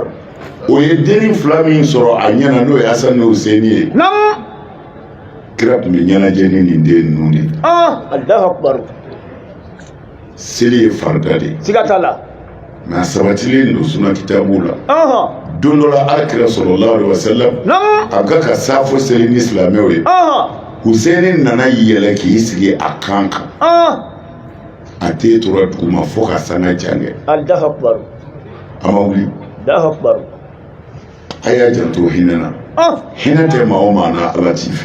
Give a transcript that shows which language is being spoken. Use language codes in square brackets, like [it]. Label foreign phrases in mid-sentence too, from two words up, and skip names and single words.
[bm] o ye denni 2 min sɔrɔ a ɲɛna n'o ye Hasan ni Hussein ye kira tun bɛ ɲɛnajɛ ni nin den ninnu de [ar] الله أكبر [bm] seli ye farida de siga t'a la mais a sabatilen don suna kitabu la don dɔ la alakira [ar] صلى الله عليه وسلم [bm] a ka safo seli ni silamɛw ye Hussein nana yɛlɛ k'i sigi a kan kan a tɛ tora duguma fo ka sanga jangɛ [ar] الله أكبر [bm] a ma wuli [ar] الله أكبر [bm] a y'a janto hinɛ na hinɛ tɛ maa o maa na ala t'i fɛ